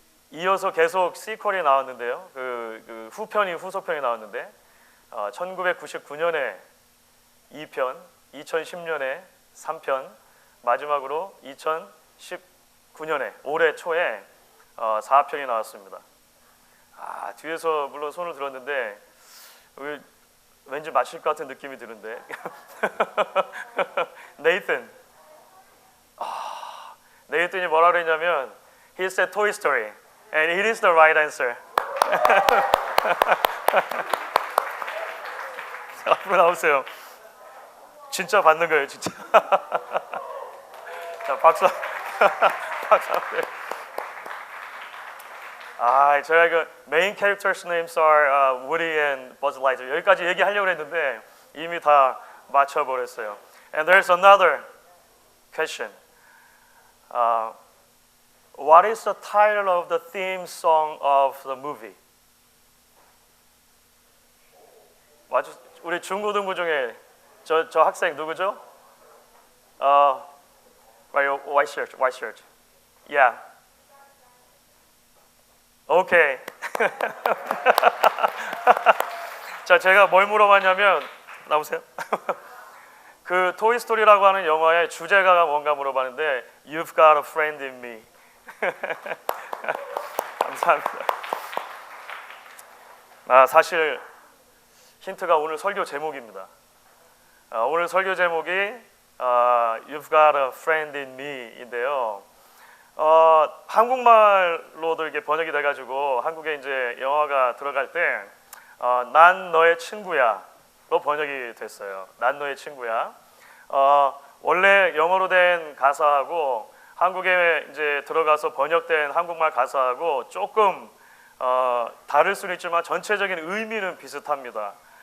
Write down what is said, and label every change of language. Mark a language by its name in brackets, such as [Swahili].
[Korean] 이어서 계속 시퀄이 나왔는데요. 그 후편이 후속편이 나왔는데 1999년에 2편, 2010년에 3편, 마지막으로 2019년에 올해 초에 4편이 나왔습니다. 뒤에서 물론 손을 들었는데 왠지 맞힐 것 같은 느낌이 드는데 네이튼. 네이튼이 뭐라 그랬냐면 [English] He said Toy Story and it is the right answer. [Korean] 앞으로 나오세요. 진짜 받는 거예요, 진짜. 자, 박수. 제가 그 [English] main characters names are Woody and Buzz Lightyear. [Korean] 여기까지 얘기하려고 했는데 이미 다 맞춰버렸어요. [English] And there's another question. What is the title of the theme song of the movie? [Korean] 우리 중고등부 중에 저 학생 누구죠? [English] White shirt. Yeah. [Korean] 오케이. 자, 제가 뭘 물어봤냐면 나오세요. 그 토이스토리라고 하는 영화의 주제가가 뭔가 물어봤는데 [English] You've got a friend in me. [Korean] 감사합니다. 사실 힌트가 오늘 설교 제목입니다. 오늘 설교 제목이 [English] You've got a friend in me [Korean] 인데요. 한국말로도 이게 번역이 돼가지고 한국에 이제 영화가 들어갈 때 난 너의 친구야로 번역이 됐어요. 난 너의 친구야. 원래 영어로 된 가사하고 한국에 이제 들어가서 번역된 한국말 가사하고 조금 다를 수는 있지만 전체적인 의미는 비슷합니다.